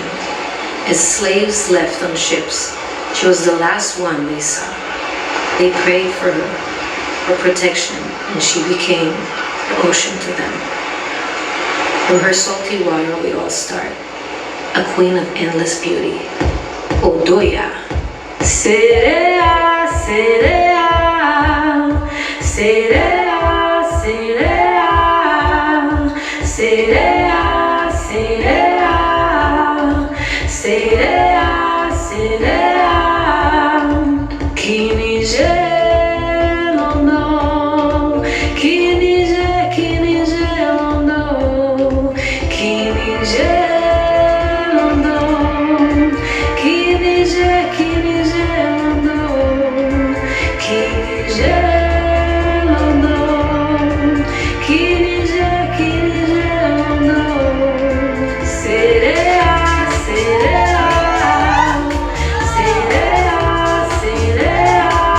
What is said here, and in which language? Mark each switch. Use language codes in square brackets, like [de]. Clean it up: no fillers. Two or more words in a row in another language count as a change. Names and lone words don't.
[en] As slaves left on ships, she was the last one they saw. They prayed for her, for protection, and she became the ocean to them. From her salty water we all start, a queen of endless beauty, Odoya. [pt] Sereia, sereia, sereia, sereia, sereia, sereia, sereia, sereia, [yo] kinije londo, kinije, kinije londo, kinije londo, kinije, kinije londo, kinije londo, kinije, kinije londo, [pt] sereia, sereia, sereia, sereia,